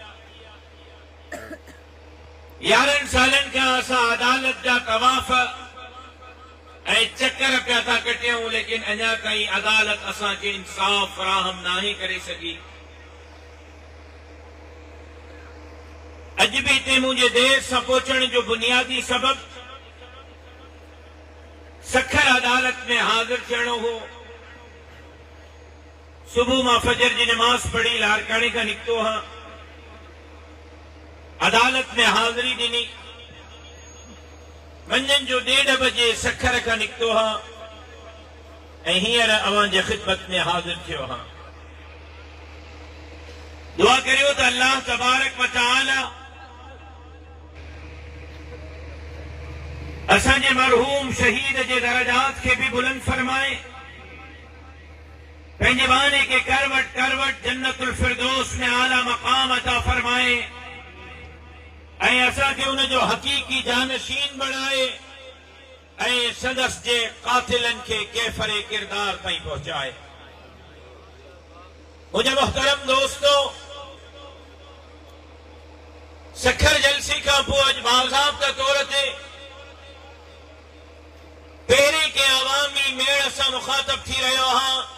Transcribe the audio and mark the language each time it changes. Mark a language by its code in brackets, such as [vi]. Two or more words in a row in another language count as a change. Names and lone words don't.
[sd] 11 सालनि खां असां अदालत जा तवाफ़ ऐं चकर पिया था कटियूं, लेकिन अञा ताईं अदालत असांखे इंसाफ़ फ़राहम नाहे करे सघी। अॼु बि हिते मुंहिंजे देर सां पहुचण जो बुनियादी सबब सखर अदालत में हाज़िर थियणो हो। सुबह मां फजर जी नमाज पढ़ी लारकाने का निकतो हाँ। अदालत में हाजिरी ॾिनी। मंझंदि जो 1:30 बजे सखर का निकतो हाँ ऐं हींअर अवां जे ख़िदमत में हाजिर थियो हाँ। दुआ करियो त अल्लाह तबारक व तआला असांजे मरहूम शहीद जे दरजात के भी बुलंद फरमाए। पंहिंजे बाने के करवट करवट जन्नतुल फिरदौस में आला मकाम अता फरमाए ऐं असांखे उन जो हकीकी जानशीन बणाए ऐं संदस जे कातिलन के कैफरे किरदार ताईं पहुंचाए। मुंहिंजा मोहतरम दोस्तो, सखर जलसी का पोइ अॼु बाज़ाब्ता तौर ते पहिरें के अवामी मेड़ सां मुखातब थी रहियो आहियां।